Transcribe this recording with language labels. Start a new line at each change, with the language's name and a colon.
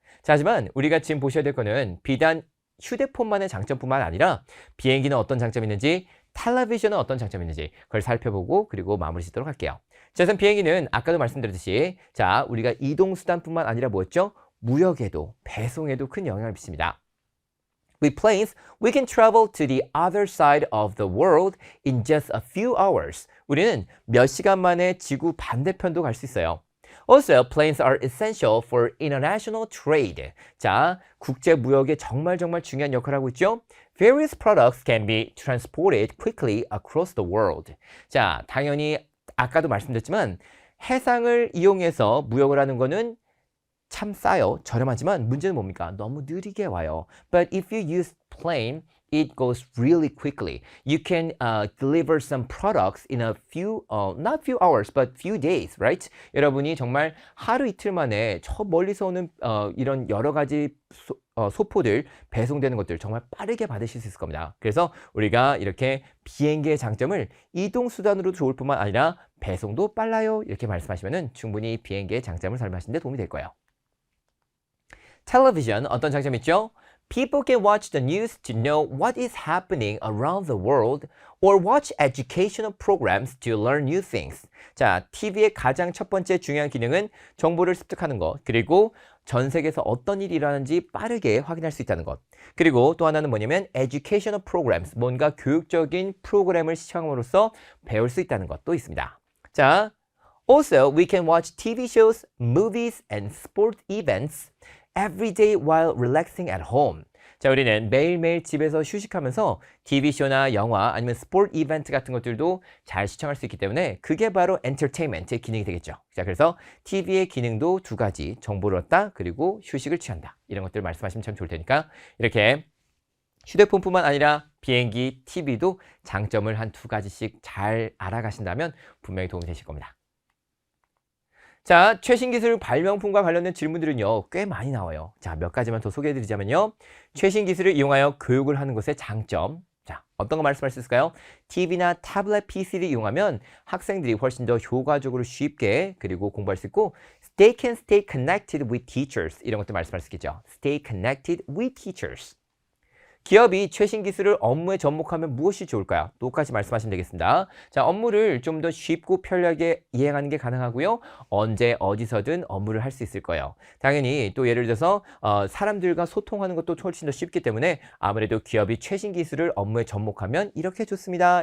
Korean: 자, 하지만 우리가 지금 보셔야 될 거는 비단 휴대폰만의 장점뿐만 아니라 비행기는 어떤 장점이 있는지 텔레비전은 어떤 장점이 있는지 그걸 살펴보고 그리고 마무리 짓도록 할게요. 자, 우선 비행기는 아까도 말씀드렸듯이 자, 우리가 이동수단뿐만 아니라 뭐였죠? 무역에도 배송에도 큰 영향을 미칩니다.
English: With planes, we can travel to the other side of the world in just a few hours.
Korean: 우리는 몇 시간 만에 지구 반대편도 갈 수 있어요.
English: Also, planes are essential for international trade.
Korean: 자, 국제 무역에 정말 중요한 역할을 하고 있죠.
English: Various products can be transported quickly across the world.
Korean: 자, 당연히 아까도 말씀드렸지만 해상을 이용해서 무역을 하는 거는 참 싸요. 저렴하지만 문제는 뭡니까? 너무 느리게 와요.
English: But if you use plane, it goes really quickly. You can deliver some products in a few, not few hours, but few days, right?
Korean: 여러분이 정말 하루 이틀 만에 저 멀리서 오는 이런 여러 가지 소포들 배송되는 것들 정말 빠르게 받으실 수 있을 겁니다. 그래서 우리가 이렇게 비행기의 장점을 이동수단으로도 좋을 뿐만 아니라 배송도 빨라요. 이렇게 말씀하시면 충분히 비행기의 장점을 설명하시는 데 도움이 될 거예요. 텔레비전 어떤 장점이 있죠?
English: People can watch the news to know what is happening around the world or watch educational programs to learn new things.
Korean: 자, TV의 가장 첫 번째 중요한 기능은 정보를 습득하는 것, 그리고 전 세계에서 어떤 일이 일어나는지 빠르게 확인할 수 있다는 것. 그리고 또 하나는 뭐냐면
English: educational programs,
Korean: 뭔가 교육적인 프로그램을 시청함으로써 배울 수 있다는 것도 있습니다.
English: 자, also we can watch TV shows, movies and sport events every day while relaxing at home.
Korean: 자, 우리는 매일매일 집에서 휴식하면서 TV쇼나 영화 아니면 스포츠 이벤트 같은 것들도 잘 시청할 수 있기 때문에 그게 바로 엔터테인먼트의 기능이 되겠죠. 자, 그래서 TV의 기능도 두 가지, 정보를 얻다 그리고 휴식을 취한다. 이런 것들 말씀하시면 참 좋을 테니까 이렇게 휴대폰뿐만 아니라 비행기, TV도 장점을 한 두 가지씩 잘 알아가신다면 분명히 도움이 되실 겁니다. 자, 최신 기술 발명품과 관련된 질문들은요, 꽤 많이 나와요. 자, 몇 가지만 더 소개해드리자면요. 최신 기술을 이용하여 교육을 하는 것의 장점. 자, 어떤 거 말씀할 수 있을까요? TV나 타블렛 PC를 이용하면 학생들이 훨씬 더 효과적으로 쉽게 그리고 공부할 수 있고
English: They can stay connected with teachers.
Korean: 이런 것도 말씀할 수 있겠죠.
English: Stay connected with teachers.
Korean: 기업이 최신 기술을 업무에 접목하면 무엇이 좋을까요? 똑같이 말씀하시면 되겠습니다. 자, 업무를 좀 더 쉽고 편리하게 이행하는 게 가능하고요. 언제 어디서든 업무를 할 수 있을 거예요. 당연히 또 예를 들어서 사람들과 소통하는 것도 훨씬 더 쉽기 때문에 아무래도 기업이 최신 기술을 업무에 접목하면 이렇게 좋습니다.